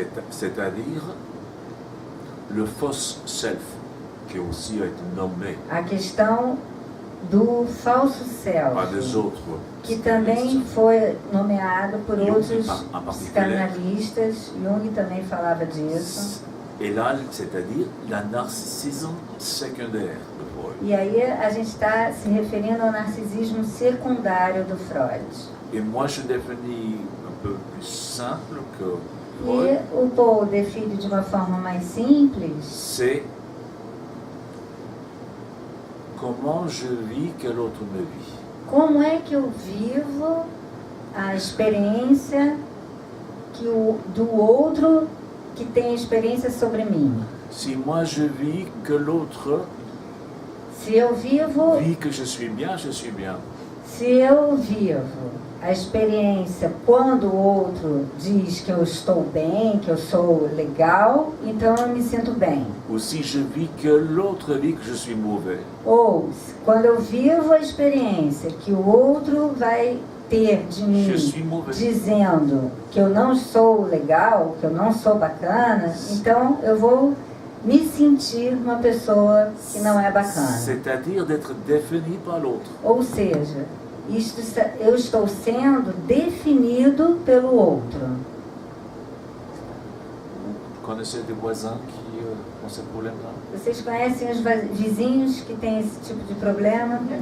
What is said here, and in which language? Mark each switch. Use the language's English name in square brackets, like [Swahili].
[French] c'est-à-dire le fausse self, qui aussi a été nommé [Portuguese] a questão do falso [French] par des [Portuguese] self, [French] autres [Portuguese] que também foi nomeado por Jung, outros [French] en particulier. [Portuguese] psicanalistas. Jung também falava disso. [French] Et là, c'est-à-dire la narcissisme secondaire de Freud. [Portuguese] E aí a gente está se referindo ao narcisismo secundário do Freud. [French] Et moi, je définis un peu plus simple que [Portuguese] E [French] Freud, [Portuguese] o Paul define de uma forma mais simples [French] c'est comment je vis que l'autre me vit. [Portuguese] como é que eu vivo a experiência do outro que tem a experiência sobre mim. [French] Si moi je vis que l'autre [Portuguese] Se eu vivo, [French] vit que je suis bien, je suis bien. [Portuguese] se eu vivo a experiência quando o outro diz que eu estou bem, que eu sou legal, então eu me sinto bem. [French] Ou si je vis que l'autre vit que je suis mauvais. [Portuguese] Ou quando eu vivo a experiência que o outro vai ter de mim [French] Je suis mauvais. [Portuguese] dizendo que eu não sou legal, que eu não sou bacana, então eu vou me sentir uma pessoa que não é bacana. [French] C'est-à-dire d'être défini par l'autre. [Portuguese] Ou seja, eu estou sendo definido pelo outro. [French] Connaissez des voisins qui ont ce problème-là? [Portuguese] Vocês conhecem os vizinhos que têm esse tipo de problema?